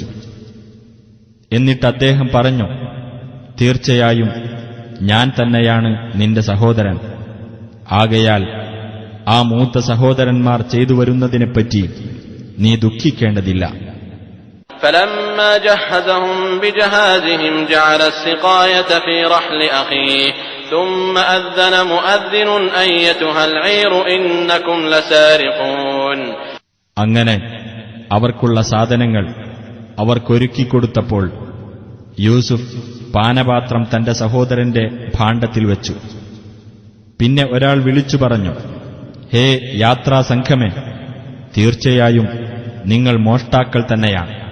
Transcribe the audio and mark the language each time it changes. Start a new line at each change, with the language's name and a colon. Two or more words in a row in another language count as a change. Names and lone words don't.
Malayalam: എന്നിട്ട് അദ്ദേഹം പറഞ്ഞു, തീർച്ചയായും ഞാൻ തന്നെയാണ് നിന്റെ സഹോദരൻ. ആകയാൽ ആ മൂത്ത സഹോദരന്മാർ ചെയ്തു വരുന്നതിനെപ്പറ്റി നീ ദുഃഖിക്കേണ്ടതില്ല.
Arabic: فلما جهزهم بجهازهم جعل السقاية في رحل أخيه ثم أذن مؤذن أيتها العير إنكم لسارقون.
Malayalam: അങ്ങനെ അവർക്കുള്ള സാധനങ്ങൾ അവർക്കൊരുക്കിക്കൊടുത്തപ്പോൾ യൂസുഫ് പാനപാത്രം തന്റെ സഹോദരന്റെ ഭാണ്ഡത്തിൽ വെച്ചു. പിന്നെ ഒരാൾ വിളിച്ചു പറഞ്ഞു, ഹേ യാത്രാസംഘമേ, തീർച്ചയായും നിങ്ങൾ മോഷ്ടാക്കൾ തന്നെയാണ്.